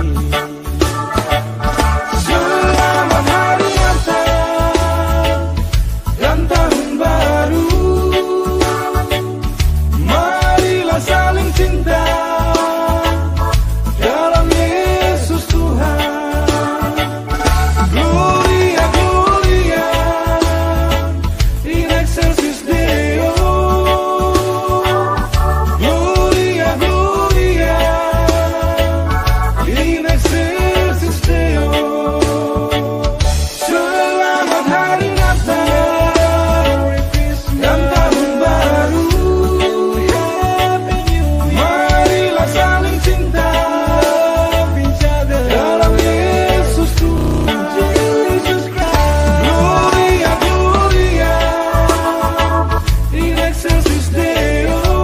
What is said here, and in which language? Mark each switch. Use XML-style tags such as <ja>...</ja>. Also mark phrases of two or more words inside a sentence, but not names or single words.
<id>Selamat hari Natal dan tahun baru. Marilah saling cinta dalam Yesus Tuhan.</id> <la>Gloria, gloria in excelsis Deo. Gloria, gloria in excelsis Deo.</la> <id>Selamat hari Natal dan tahun baru. Marilah saling cinta dalam Yesus Tuhan.</id> <la>Gloria, gloria in excelsis Deo.</la>